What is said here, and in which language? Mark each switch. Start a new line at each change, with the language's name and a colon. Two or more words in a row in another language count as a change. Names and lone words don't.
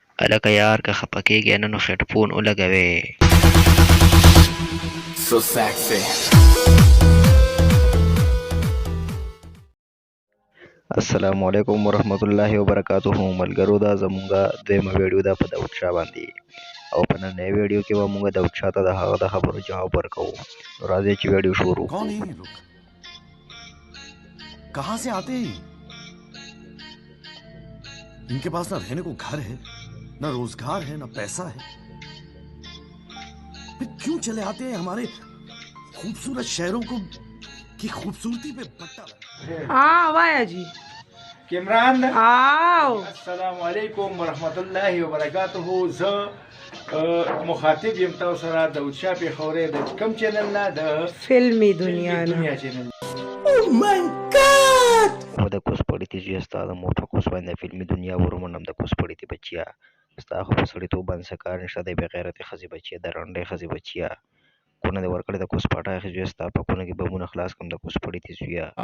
Pashto: الکه یار که خپه کېږې نه نو هیډفون ولګوې.
English: So sexy.
Arabic: السلام علیکم ورحمت الله وبرکاتہ.
Pashto: ملګرو دا زمونږه دویمه ویډیو ده په داود شاه باندې، او په نننۍ ویډیو کې به مونږ داود شاه ته د هغه د خبرو جواب ورکوو. نو راځئ چې ویډیو شروع
Hindi: कौन है ये लोग? कहां से आते हैं? इनके पास ना रहने को घर है, ना रोजगार है, ना पैसा है, फिर क्यों चले आते हैं हमारे खूबसूरत शहरों को की खूबसूरती पे बट्टा लगा? हाँ वाया जी
Pashto: کمران
Hindi: आओ
Arabic: السلام علیکم ورحمت الله وبرکاته.
Pashto: زه مخاطب یم تاسو سره د شاه پیښورې د کوم چینل نه د فلمی دنیا نه دنیا چینل. و د کوس پړی تیجی ستا د موټر کوس باندې فلمي دنیا ورمنم د کوس پړی تی بچیا ستا خو په سړیتوب باندې څه کار نشته دی، بې غیرتې ښځې بچیا، د رنډې ښځې بچیا، کونه دې ورکړې د کوس پټای ښځې ستا په کونه کې بمونه خلاص کړم د کوس پړی تی زویه.